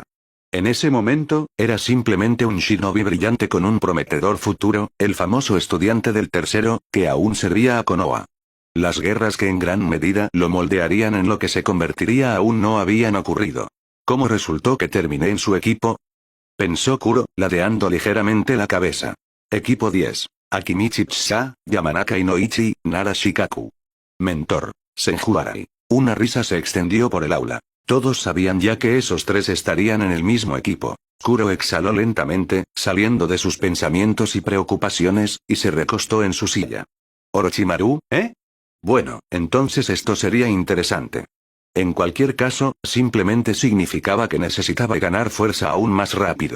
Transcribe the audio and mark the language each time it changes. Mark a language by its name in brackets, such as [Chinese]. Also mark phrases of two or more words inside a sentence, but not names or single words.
[Spanish] En ese momento, era simplemente un shinobi brillante con un prometedor futuro, el famoso estudiante del tercero, que aún servía a Konoha. Las guerras que en gran medida lo moldearían en lo que se convertiría aún no habían ocurrido. ¿Cómo resultó que terminé en su equipo? Pensó Kuro, ladeando ligeramente la cabeza. Equipo 10. Akimichi Tsusa, Yamanaka Inoichi, Nara Shikaku. Mentor. Senju Arai. Una risa se extendió por el aula. Todos sabían ya que esos tres estarían en el mismo equipo. Kuro exhaló lentamente, saliendo de sus pensamientos y preocupaciones, y se recostó en su silla. ¿Orochimaru, eh? Bueno, entonces esto sería interesante. En cualquier caso, simplemente significaba que necesitaba ganar fuerza aún más rápido.